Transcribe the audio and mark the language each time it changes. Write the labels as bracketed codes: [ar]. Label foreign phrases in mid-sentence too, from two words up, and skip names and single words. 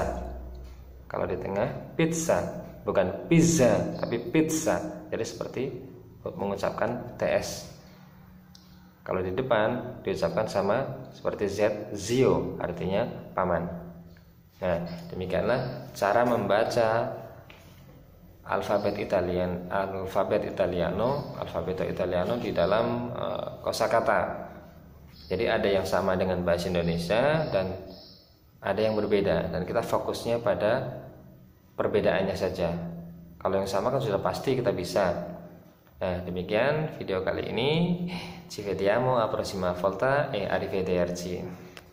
[id] Kalau di tengah pizza, bukan pizza tapi pizza. Jadi seperti mengucapkan TS. Kalau di depan diucapkan sama seperti Z, zio, artinya paman. Nah, demikianlah cara membaca [it] alfabeto italiano [id] di dalam kosakata. Jadi ada yang sama dengan bahasa Indonesia dan ada yang berbeda, dan kita fokusnya pada perbedaannya saja. Kalau yang sama kan sudah pasti kita bisa. Nah, demikian video kali ini. [it] Ci vediamo alla prossima volta e arrivederci.